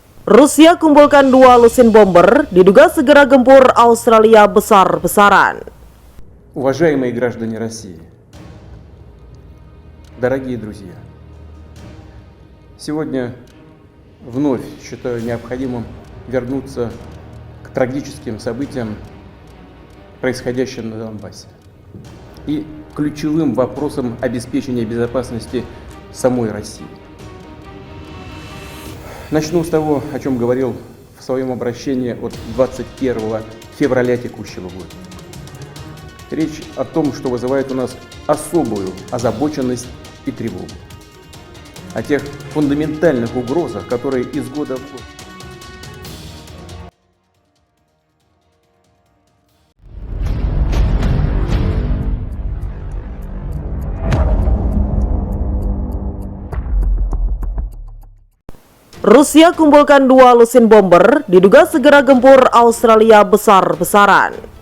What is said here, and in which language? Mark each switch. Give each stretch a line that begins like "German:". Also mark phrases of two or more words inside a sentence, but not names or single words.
Indonesian: Rusia kumpulkan 2 lusin bomber, diduga segera gempur Australia besar-besaran.
Russian: Уважаемые граждане России, дорогие друзья, сегодня вновь считаю необходимым вернуться к трагическим событиям, происходящим на Донбассе, и ключевым вопросам обеспечения безопасности самой России. Начну с того, о чем говорил в своем обращении от 21 февраля текущего года. Речь о том, что вызывает у нас особую озабоченность и тревогу. О тех фундаментальных угрозах, которые из года в год.
Indonesian: Rusia kumpulkan 2 lusin bomber, diduga segera gempur Australia besar-besaran.